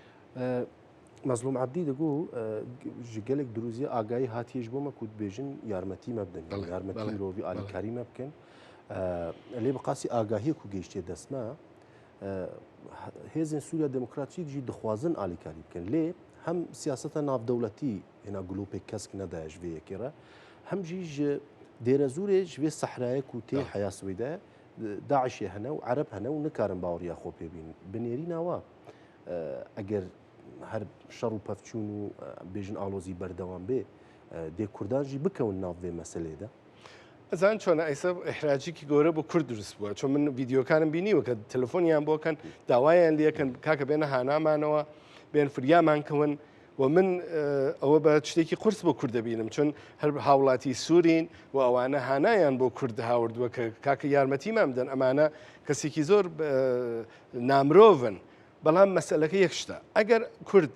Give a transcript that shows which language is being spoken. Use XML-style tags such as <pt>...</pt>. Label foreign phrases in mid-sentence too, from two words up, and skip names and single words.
<ku>مەزلوم عەبدی دەگو gelek دروزی ئاگایی هاتیش بۆمە کووت بێژن یارمەتی مەبدەن یارمەتی مرۆڤی ئالیکاری مە بکەن لێ بەقاسی ئاگاهیەک و گەیشتێ دەستما هێزن سووریا دموکراتیکجی دخوازن ئالیکاری بکەن لێ هەم سیاسەتە ناودەوڵەتی هێنا گلوپێک کەسک نەدایش vêyekê re hemjî ji dêrezûrê ji vê sehrayek û tê heyaswî de Daişê hene û Ereb hene û nikarin baweriya xwe pê bînin bi nêrîna wa eger her şer û pevçûn û bêjin alozî berdewam bê dê Kurdan jî bikewin nav vê meselê de</ku> <ckb>ئەزان چۆنە ئەیسە ئەحراجێکی گەورە بۆ کورد دروست بووە چۆن من ڤیددیۆکانم بینیوە کە تەلەفۆنیان بۆکەن داوایان لەکەن کاکە بێنە هانامانەوە بێن فریامانکەون و من ئەوە بە شتێکی قورس بۆ کورد دەبینم چون هەر هاوڵاتی سوورین و ئەوانە هانایان بۆ کورد هاوردووە کە کاکە یارمەتیمان بدەن ئەمانە کەسێکی زۆر نامرۆڤن بەڵام مەسەلەکە یەک شتە ئەگەر کورد</ckb>